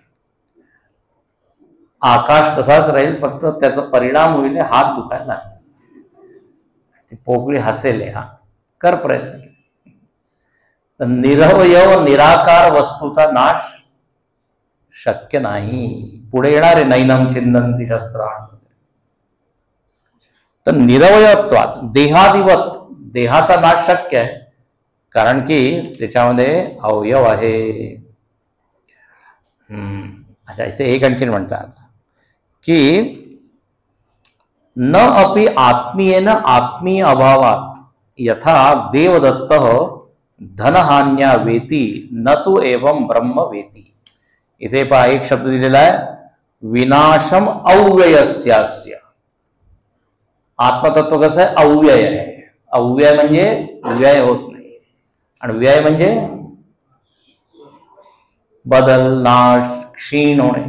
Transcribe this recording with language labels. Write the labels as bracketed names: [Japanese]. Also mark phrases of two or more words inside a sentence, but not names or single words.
[Marathi] आकाश तसाच राहील, फक्त त्याचा परिणाम होईल हात दुखायला. ती पोकळी हसेल. हा कर प्रयत्न. तर निरवयव निराकार वस्तूचा नाश शक्य नाही. पुढे येणारे [Sanskrit] नैनम छिंदंती शस्त्राण. तर निरवयत्वात देहादिवत. [Marathi] देहाचा नाश शक्य आहे कारण की त्याच्यामध्ये अवयव आहे. अच्छा, इथे एक आणखीन म्हणतात की [Sanskrit] न अपि आत्मीयेन आत्मीय अभावात यथा देवदत्त धनहान्या वेती न तू एवं ब्रह्म वेती. [Marathi] इथे पहा एक शब्द दिलेला आहे [Sanskrit] विनाशम अव्ययस्यास्य. [Marathi] आत्मतत्व कसं आहे? अव्यय आहे. अव्यय म्हणजे व्यय होत नाही आणि व्यय म्हणजे बदल, नाश, क्षीण होणे.